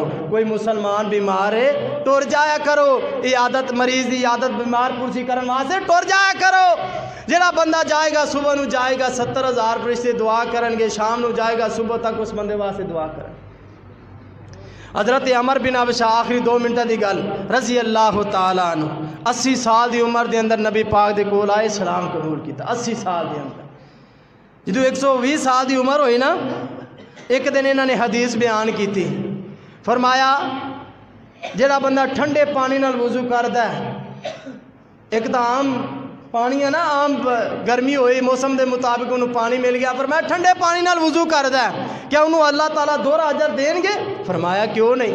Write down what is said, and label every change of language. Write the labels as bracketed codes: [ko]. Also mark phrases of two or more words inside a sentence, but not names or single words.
[pa] کوئی مسلمان بیمار ہے ٹر جایا کرو [ur] عیادت مریض کی عیادت [pa] بیمار پرسی کرن واسطے ٹر جایا کرو. جیہڑا بندہ جائے گا صبح نوں جائے گا 70,000 فرشتے دعا کرن گے شام نوں جائے گا صبح تک اس بندے واسطے دعا کرن. حضرت عمرو بن عبسہ آخری 2 منٹ کی گل [ar] رضي الله تعالى عنه [ur] 80 سال کی عمر کے اندر نبی پاک کے کول آئے سلام قبول کیا 80 سال کے اندر. جو 120 سال کی عمر ہوئی نا ایک دن انہوں نے حدیث بیان کی تھی فرمایا [pa] جیہڑا بندہ ٹھنڈے پانی نال وضو کردا ہے [ur] ایک تو عام پانی ہے نا عام گرمی ہوئی موسم کے مطابق انہوں نے پانی مل گیا فرمایا [pa] ٹھنڈے پانی نال وضو کردا ہے [ur] کیا انہوں نے اللہ تعالیٰ دوہرا اجر دیں گے فرمایا کیوں نہیں.